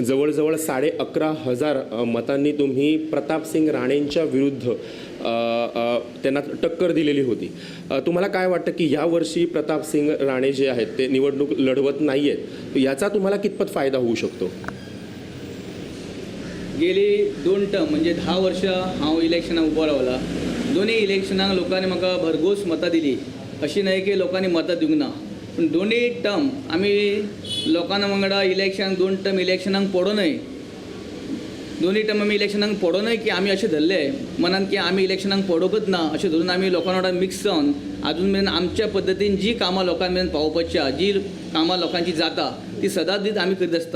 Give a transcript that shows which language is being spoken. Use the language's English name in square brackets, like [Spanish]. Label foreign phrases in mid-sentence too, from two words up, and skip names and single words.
[Marathi] जवळजवळ 11,500 मतांनी तुम्ही प्रतापसिंग राणेंच्या विरुद्ध त्यांना टक्कर दिलेली होती। तुम्हाला काय वाटतं की यावर्षी प्रतापसिंग राणे जे आहेत ते निवडणूक लढवत नाही आहेत, याचा तुम्हाला कितपत फायदा होऊ शकतो? [Konkani] गेली 2 टर्म म्हणजे 10 वर्ष हांव इलेक्शनाक उबो रावला। दोन्ही इलेक्शनाक लोकांनी म्हाका भरघोस मतां दिली। अशी न्हय की लोकांनी मतां दिवंक ना, पण दोन्ही टर्म आमी लोकांना वांगडा इलेक्शन 2 टर्म इलेक्शनाक पडोनय, दोन्ही टर्म आमी इलेक्शनाक पडोनय की आमी अशें धरले मनान की आमी इलेक्शनाक पडोकच ना अशें धरून आमी लोकां वांगडा मिक्स जावन अजून मेरेन आमच्या पद्दतीन जी कामां लोकां मेरेन पावोवपाची आहा, जी कामां लोकांची जाता ती सदांच दीत आमी करीत आसता।